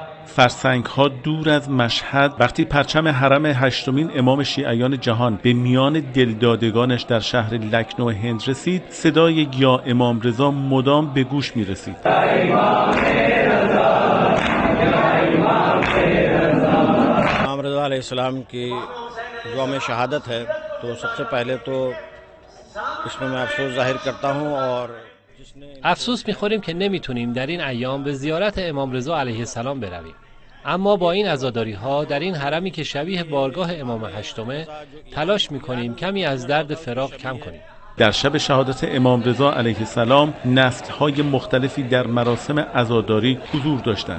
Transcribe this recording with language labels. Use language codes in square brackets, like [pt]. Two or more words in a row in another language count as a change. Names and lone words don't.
[fa] فرسنگ‌ها دور از مشهد وقتی پرچم حرم هشتمین امام شیعیان جهان به میان دلدادگانش در شهر لکنو هند رسید، صدای یا امام رضا مدام به گوش می‌رسید. [ur] امام رضا علیه السلام کی یوم شهادت ہے تو سب سے پہلے تو اس میں میں افسوس ظاہر کرتا ہوں اور [fa] افسوس می‌خوریم که نمی‌تونیم در این ایام به زیارت امام رضا علیه السلام برویم. اما با این عزاداری‌ها در این حرمی که شبیه بارگاه امام هشتمه تلاش می‌کنیم کمی از درد فراق کم کنیم. در شب شهادت امام رضا علیه السلام نسل‌های مختلفی در مراسم عزاداری حضور داشتند.